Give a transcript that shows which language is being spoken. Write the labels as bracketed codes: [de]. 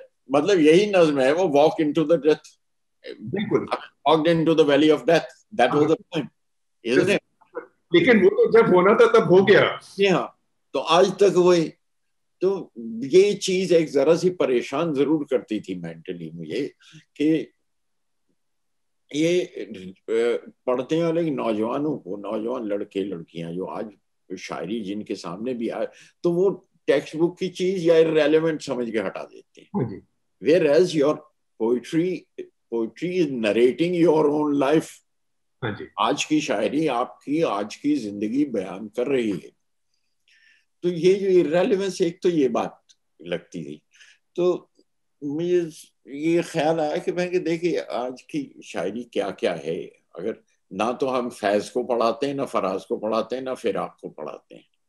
[ur] مطلب یہی نظم ہے, وہ [en] walk into the death, [ur] بالکل [en] walked into the valley of death, that was the point, isn't it? [ur] لیکن وہ تو جب ہونا تھا تب ہو گیا. جی ہاں, تو آج تک وہی. تو یہ چیز ایک ذرا سی پریشان ضرور کرتی تھی مینٹلی مجھے کہ یہ پڑھتے ہیں لیکن نوجوانوں کو, نوجوان لڑکے لڑکیاں جو آج شاعری جن کے سامنے بھی آئے تو وہ ٹیکسٹ بک کی چیز یا ریلیونٹ سمجھ کے ہٹا دیتے ہیں. [en] whereas your poetry is narrating your own life. [ur] آج کی شاعری آپ کی آج کی زندگی بیان کر رہی ہے. تو یہ جو irrelevance ایک تو یہ بات لگتی تھی. تو مجھے یہ خیال آیا کہ میں کہ دیکھیے آج کی شاعری کیا کیا ہے, اگر نہ تو ہم فیض کو پڑھاتے ہیں, نہ فراز کو پڑھاتے ہیں, نہ فراق کو پڑھاتے ہیں.